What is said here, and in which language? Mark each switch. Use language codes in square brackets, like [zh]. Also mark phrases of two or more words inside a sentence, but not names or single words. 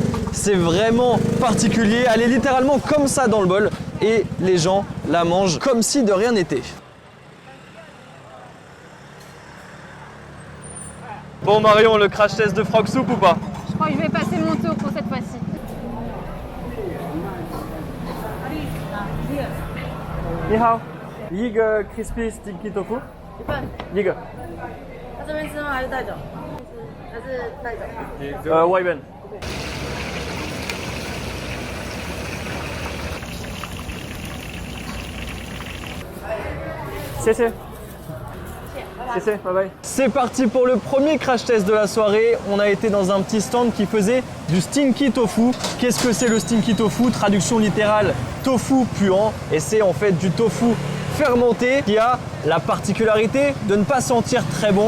[fr] C'est vraiment particulier, elle est littéralement comme ça dans le bol et les gens la mangent comme si de rien n'était. Bon Marion, le [en] crash test [fr] de [en] frog soup [fr] ou pas? Je crois que je vais passer mon tour pour cette fois-ci. [zh] 你好, 一个 [en] crispy sticky tofu， [zh] 一个，他这边吃吗？还是带走？还是带走？外边。谢谢。 [en] Bye bye. [fr] C'est parti pour le premier [en] crash test [fr] de la soirée. On a été dans un petit stand qui faisait du [en] stinky tofu. [fr] Qu'est-ce que c'est le [en] stinky tofu? [fr] Traduction littérale, tofu puant. Et c'est en fait du tofu fermenté qui a la particularité de ne pas sentir très bon.